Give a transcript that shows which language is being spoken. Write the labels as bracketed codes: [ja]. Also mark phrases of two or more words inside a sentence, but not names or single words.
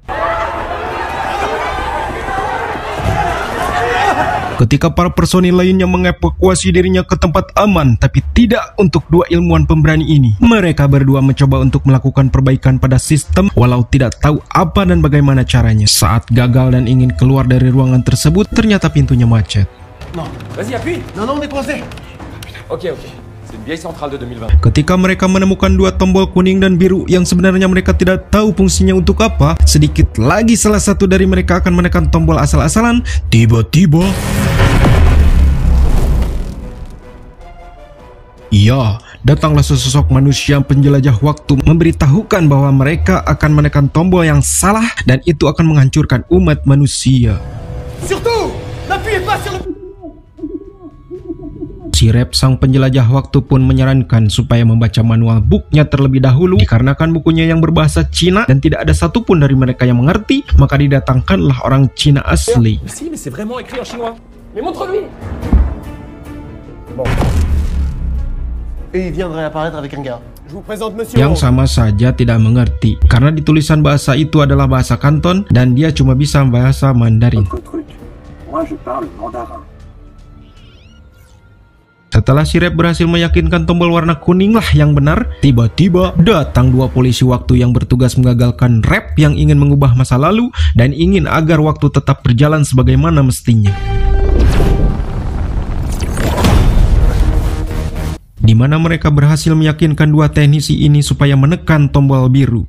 [id] Ketika para personil lainnya mengevakuasi dirinya ke tempat aman, tapi tidak untuk dua ilmuwan pemberani ini. Mereka berdua mencoba untuk melakukan perbaikan pada sistem walau tidak tahu apa dan bagaimana caranya. Saat gagal dan ingin keluar dari ruangan tersebut, ternyata pintunya macet. [fr] Vas-y, appuie. Non, on est coincé. Ok. C'est une vieille centrale de 2020. [id] Ketika mereka menemukan dua tombol kuning dan biru yang sebenarnya mereka tidak tahu fungsinya untuk apa, sedikit lagi salah satu dari mereka akan menekan tombol asal-asalan. Tiba-tiba, ya, datanglah sesosok manusia penjelajah waktu memberitahukan bahwa mereka akan menekan tombol yang salah dan itu akan menghancurkan umat manusia. [fr] Surtout, n'appuyez pas sur le... [id] Si Rep, sang penjelajah waktu pun menyarankan supaya membaca [en] manual booknya [id] terlebih dahulu dikarenakan bukunya yang berbahasa Cina dan tidak ada satupun dari mereka yang mengerti, maka didatangkanlah orang Cina asli. [fr] Si, mais c'est vraiment écrit en chinois. Mais montre-lui. Bon. Et il viendrait apparaître avec un gars. Je vous présente monsieur. [id] Yang sama saja tidak mengerti karena di tulisan bahasa itu adalah bahasa Kanton dan dia cuma bisa bahasa Mandarin. [fr] Moi je parle mandarin. [id] Setelah si Rep berhasil meyakinkan tombol warna kuning lah yang benar, tiba-tiba datang dua polisi waktu yang bertugas mengagalkan Rep yang ingin mengubah masa lalu dan ingin agar waktu tetap berjalan sebagaimana mestinya. Di mana mereka berhasil meyakinkan dua teknisi ini supaya menekan tombol biru.